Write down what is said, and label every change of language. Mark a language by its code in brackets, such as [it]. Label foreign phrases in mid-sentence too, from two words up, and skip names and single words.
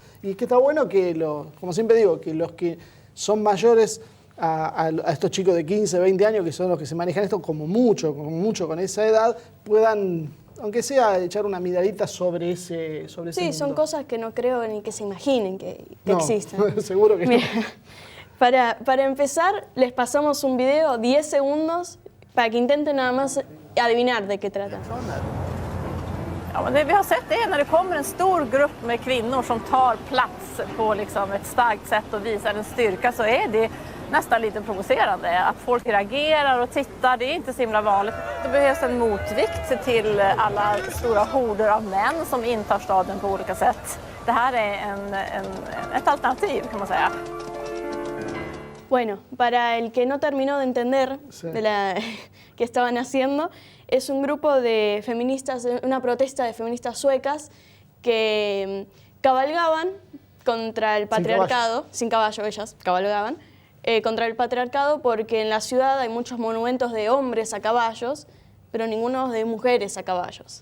[es] Y es que está bueno que, como siempre digo, que los que son mayores a estos chicos de 15, 20 años, que son los que se manejan esto como mucho con esa edad, puedan, aunque sea, echar una miradita sobre ese mundo. Sí, son cosas que no creo ni que se imaginen que existen. Seguro que no. Para empezar, les pasamos un video, 10 segundos, para que intenten nada más adivinar de qué trata. [sv] Ja, men det vi har sett är när det kommer en stor grupp med kvinnor som tar plats på liksom ett starkt sätt och visar en styrka, så är det nästan lite provocerande. Att folk reagerar och tittar, det är inte så himla vanligt. Det behövs en motvikt till alla stora horder av män som intar staden på olika sätt. Det här är ett alternativ, kan man säga. [es] Bueno, para el que no terminó de entender que estaban haciendo, es un grupo de feministas, una protesta de feministas suecas que cabalgaban contra el patriarcado, sin caballo ellas, cabalgaban, contra el patriarcado porque en la ciudad hay muchos monumentos de hombres a caballos, pero ninguno de mujeres a caballos.